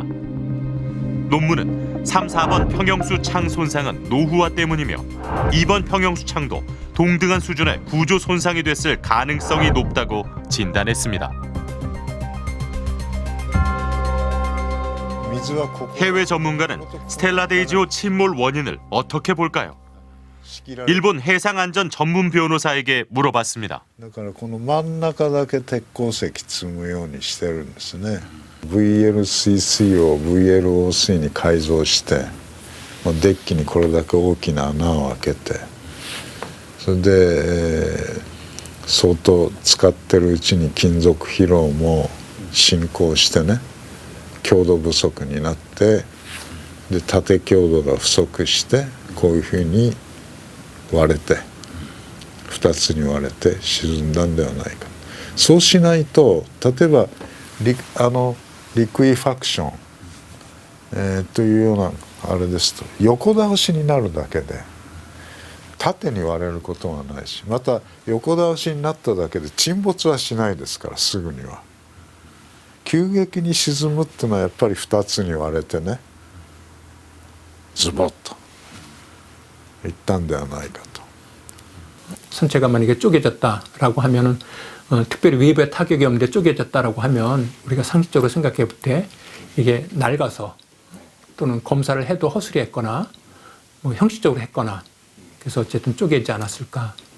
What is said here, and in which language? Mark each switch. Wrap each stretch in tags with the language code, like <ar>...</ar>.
<ko>논문은 3, 4번 평형수 창 손상은 노후화 때문이며 2번 평형수 창도 동등한 수준의 구조 손상이 됐을 가능성이 높다고 진단했습니다. 해외 전문가는 스텔라 데이지호 침몰 원인을 어떻게 볼까요? 일본 해상안전 전문 변호사에게 물어봤습니다.</ko> <ja>だからこの真ん中だけ鉄鉱石積むようにしてるんですね。 VLCC を VLOC に改造して、デッキにこれだけ大きな穴を開けて、それで、相当使ってるうちに金属疲労も進行してね、強度不足になって、で縦強度が不足してこういうふうに割れて2つに割れて沈んだんではないか。そうしないと例えばリクイファクション、というようなあれですと横倒しになるだけで縦に割れることはないし、また横倒しになっただけで沈没はしないですからすぐには。急激に沈むっていうのはやっぱり2つに割れてねズボッといったんではないかと。</ja> <ko>선체가 만약에 쪼개졌다라고 하면은 특별히 외부에 타격이 없는데 쪼개졌다라고 하면 우리가 상식적으로 생각해 볼 때 이게 낡아서 또는 검사를 해도 허술했거나 뭐 형식적으로 했거나 그래서 어쨌든 쪼개지 않았을까.</ko>